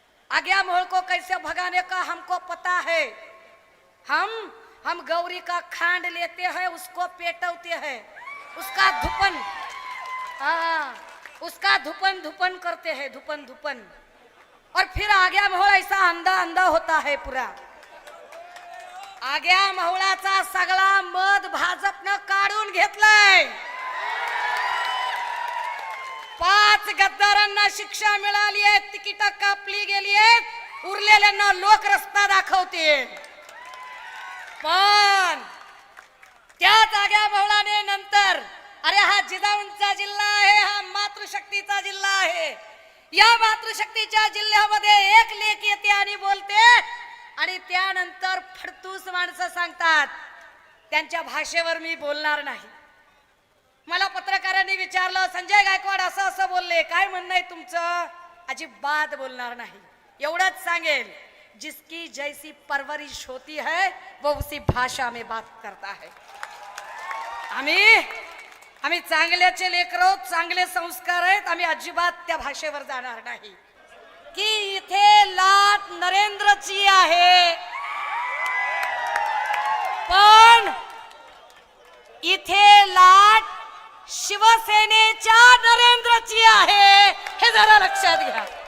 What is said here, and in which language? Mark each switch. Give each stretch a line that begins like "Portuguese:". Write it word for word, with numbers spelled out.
Hindi: आग्या महुळ को कैसे भगाने का हमको पता है. हम हम गौरी का खांड लेते हैं, उसको पेटवते हैं, उसका धुपन आ, उसका धुपन धुपन करते हैं, धुपन धुपन. और फिर आग्या महुळा ऐसा अंधा अंधा होता है पूरा.
Marathi: आग्या महुळाचा सगळा मध भाजपनं काढून घेतलाय. पाच गद्दारांना शिक्षा मिळाली आहे, तिकीट कापली गेली आहेत, उरलेल्यांना लोक रस्ता दाखवतील. पण त्या जाग्या महुळाने नंतर अरे हा जिजाऊंचा जिल्हा आहे, हा मातृशक्तीचा जिल्हा आहे, या मातृशक्तीच्या जिल्ह्यामध्ये एक लेख येते आणि बोलते, आणि त्यानंतर फडतूस माणसं सांगतात त्यांच्या भाषेवर मी बोलणार नाही. मला पत्रकारांनी विचारलं, संजय गायकवाड असं असं बोलले, काय म्हणणं आहे तुमचं. अजिबात बोलणार नाही, एवढंच सांगेल
Hindi: जिसकी जैसी परवरिश होती है वो उसी भाषा में बात करता है.
Marathi: आम्ही आम्ही चांगल्याचे लेकरो, चांगले संस्कार आहेत, आम्ही अजिबात त्या भाषेवर जाणार नाही. की इथे लाट नरेंद्रची आहे, पण इथे लाट शिवसेनेच्या नरेंद्रची आहे, हे जरा लक्षात घ्या.